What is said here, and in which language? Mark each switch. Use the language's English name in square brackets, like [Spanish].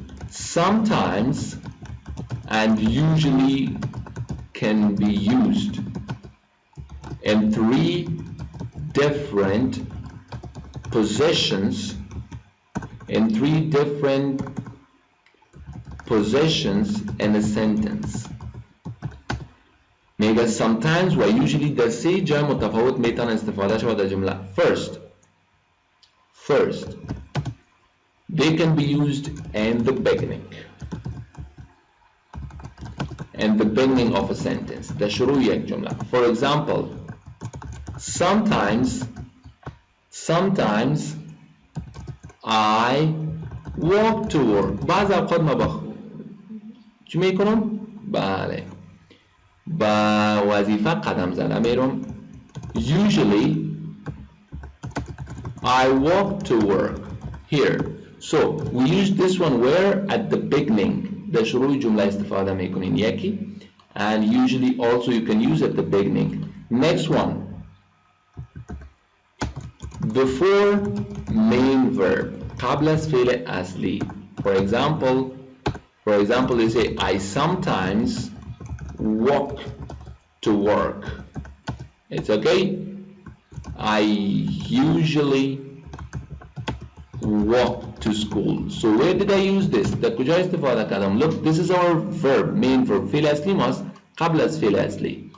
[English] Sometimes and usually can be used in 3 different positions. In 3 different positions in a sentence. [Persian] میگه sometimes و usually در 3 جای متفاوت میتونه استفاده شود در جمله. [English] First, they can be used in the beginning. In the beginning of a sentence. [Persian] در شروع یک جمله. [English] For example, sometimes I walk to work. [Persian] بعض اوقات ما چی میکنم؟ بله با وظیفه قدم زدم میرم. [English] Usually I walk to work. Here. So we use this one where at the beginning. [Persian] در شروع جمله استفاده میکنین یکی. [English] And usually also you can use at the beginning. Next one. Before main verb. [Persian] قبل از فعل اصلی. [English] For example, you say I sometimes walk to work. It's okay. I usually walk to school. So where did I use this? [Persian] در کجا استفاده کردم؟ [English] Look, this is our verb, main verb. [Persian] فعل اصلی ماست قبل از فعل اصلی.